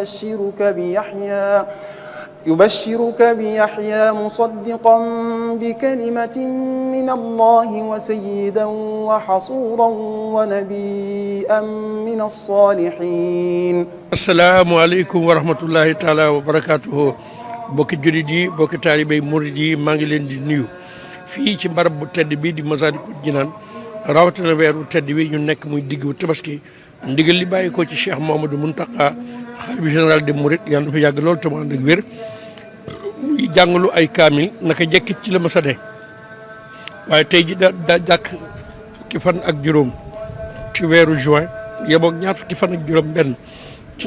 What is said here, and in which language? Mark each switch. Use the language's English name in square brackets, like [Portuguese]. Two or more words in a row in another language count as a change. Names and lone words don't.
[Arabic] يبشرك بيحيى مصدقا بكلمة من الله وسيدا وحصورا ونبيا من الصالحين. السلام عليكم ورحمة الله تعالى وبركاته. [Wolof] bokki julit yi bokki taalibe murid yi maa ngi leen di nuyu fii ci barab bu tedd bii di Masaalikul Jinaan rawatina weeru tedd wi ñu nekk muy diggu tabaski ndigal li bàyyi ko ci Cheikh Mouhamadou Mountakha xalifa [French] général des mourides [Wolof] yàlla na fi yàgg lool te mu ànd ak wér muy jàngalu ay kaamil naka jekkit ci la ma sa ne waaye tey ji da jàkk fukki fan ak juróom ci weeru juin yemoog ñaar fukki fan ak juróom benn ci